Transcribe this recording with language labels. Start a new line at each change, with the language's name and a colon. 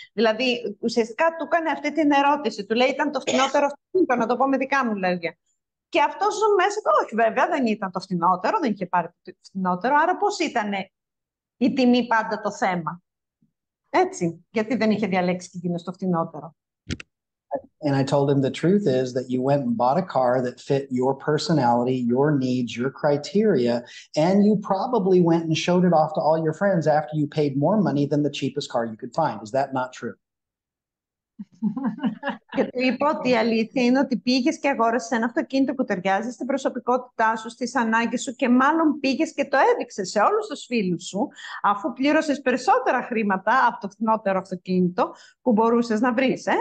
Greek: Δηλαδή, ουσιαστικά του έκανε αυτή την ερώτηση. Του λέει, ήταν το φθηνότερο αυτοκίνητο, να το πω με δικά μου λόγια. Και αυτός μέσα του, όχι βέβαια, δεν ήταν το φθηνότερο, δεν είχε πάρει το φθηνότερο. Άρα πώς ήταν η τιμή πάντα το θέμα? Έτσι, γιατί δεν είχε διαλέξει και εκείνος το φθηνότερο.
English: And I told him the truth is that you went and bought a car that fit your personality, your needs, your criteria, and you probably went and showed it off to all your friends after you paid more money than the cheapest car you could find. Is that not true?
Greek: Και του είπα ότι η αλήθεια είναι ότι πήγες και αγόρασες ένα αυτοκίνητο που ταιριάζει στην προσωπικότητά σου, στις ανάγκες σου, και μάλλον πήγες και το έδειξες σε όλους τους φίλους σου, αφού πλήρωσες περισσότερα χρήματα από το φθηνότερο αυτοκίνητο που μπορούσες να βρεις.